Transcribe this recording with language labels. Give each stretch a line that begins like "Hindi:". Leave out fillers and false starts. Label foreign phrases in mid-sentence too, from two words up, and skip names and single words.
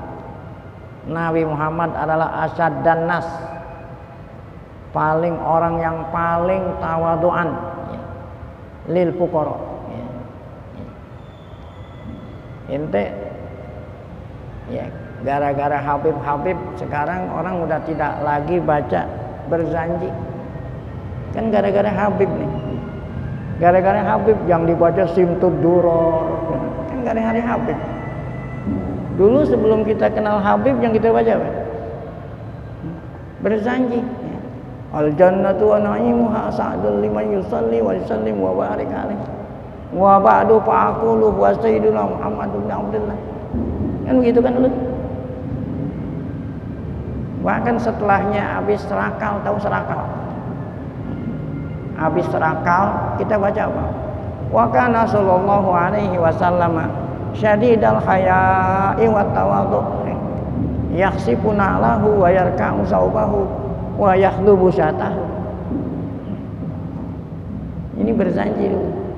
Indonesian: Nabi Muhammad adalah
Arabic: أشد الناس,
Indonesian: paling orang yang paling tawaduan
Arabic: للفقراء.
Indonesian: Ente ya, gara-gara Habib sekarang orang udah tidak lagi baca berzanji. Kan gara-gara Habib nih. Gara-gara Habib yang dibaca Simtud Duror. Kan gara-gara Habib. Dulu sebelum kita kenal Habib yang kita baca apa? Berzanji.
Arabic: الجنة ونعيمها سعد لمن يصلي ويسلم وبارك عليه. وبعد فأقول وسيدنا محمد بن عبد الله.
Indonesian: Kan begitu kan dulu. Bahkan setelahnya habis serakal, tahu serakal? Habis serakal kita baca apa?
Arabic: وكان صلى الله عليه وسلم شديد الحياء والتواضع يخصفون له ويرقع ثوبه ويحلب شاته.
Indonesian: Ini berzanji dulu.